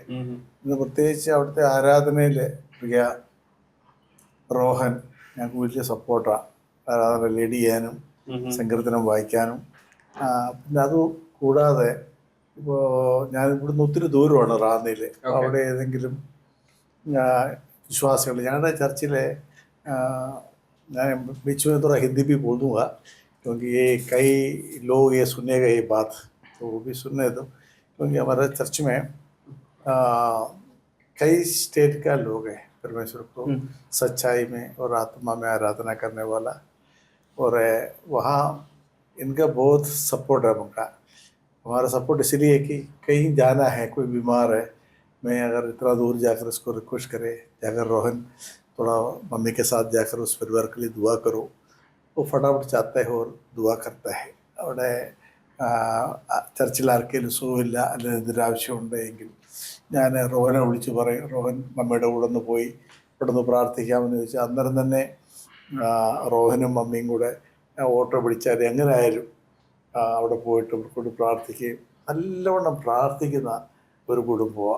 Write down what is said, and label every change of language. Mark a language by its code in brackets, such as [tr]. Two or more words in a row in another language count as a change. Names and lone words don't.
[ml] ഇന്ന് പ്രത്യേകിച്ച് അവിടുത്തെ ആരാധനയിൽ പ്രിയ റോഹൻ ഞങ്ങൾക്ക് വലിയ സപ്പോർട്ടാണ്. ആരാധന ലീഡ് ചെയ്യാനും സങ്കീർത്തനം വായിക്കാനും. പിന്നെ അത് കൂടാതെ ഇപ്പോൾ ഞാൻ ഇവിടുന്ന് ഒത്തിരി ദൂരമാണ് റാന്നിയിൽ. അവിടെ ഏതെങ്കിലും വിശ്വാസികൾ, ഞങ്ങളുടെ ചർച്ചിലെ ഞാൻ [hi] बीच में थोड़ा हिंदी भी बोल दूँगा क्योंकि ये कई लोग ये सुनेगा ये बात तो वो भी सुनने दो, क्योंकि हमारे चर्च में कई स्टेट का लोग हैं परमेश्वर को सच्चाई में और आत्मा में आराधना करने वाला, और वहाँ इनका बहुत सपोर्ट है उनका। हमारा सपोर्ट इसलिए कि कहीं जाना है, कोई बीमार है, मैं अगर इतना दूर जाकर उसको रिक्वेस्ट करे, जाकर रोहन थोड़ा मम्मी के साथ जाकर उस परिवार के लिए दुआ करो, वो फटाफट चाहता है और दुआ करता है. [ml] അവിടെ ചർച്ചിൽ ആർക്കെങ്കിലും സുഖമില്ല അല്ലെങ്കിൽ എന്തൊരു ആവശ്യമുണ്ടെങ്കിൽ ഞാൻ റോഹനെ വിളിച്ച് പറയും, റോഹൻ മമ്മിയുടെ കൂടെ ഒന്ന് പോയി ഇവിടെ നിന്ന് പ്രാർത്ഥിക്കാമെന്ന് ചോദിച്ചാൽ അന്നേരം തന്നെ റോഹനും മമ്മിയും കൂടെ ഓട്ടോ പിടിച്ചാൽ എങ്ങനെ ആയാലും അവിടെ പോയിട്ട് കൊണ്ട് പ്രാർത്ഥിക്കുകയും നല്ലവണ്ണം പ്രാർത്ഥിക്കുന്ന ഒരു കുടുംബമാണ്.